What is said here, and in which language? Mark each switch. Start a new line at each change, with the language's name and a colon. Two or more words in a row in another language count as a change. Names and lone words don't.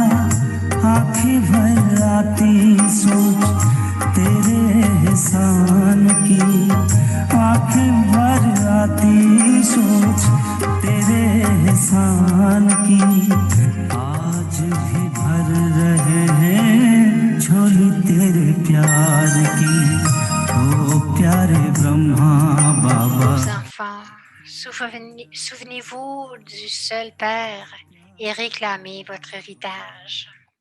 Hindi: आंखें भर आती सोच तेरे एहसान की, आंखें भर आती सोच तेरे एहसान की। आज भी भर रहे हैं झोली तेरे प्यार की। ओ प्यारे ब्रह्मा बाबा।
French: Enfants, souvenez-vous du seul Père et réclamez votre héritage.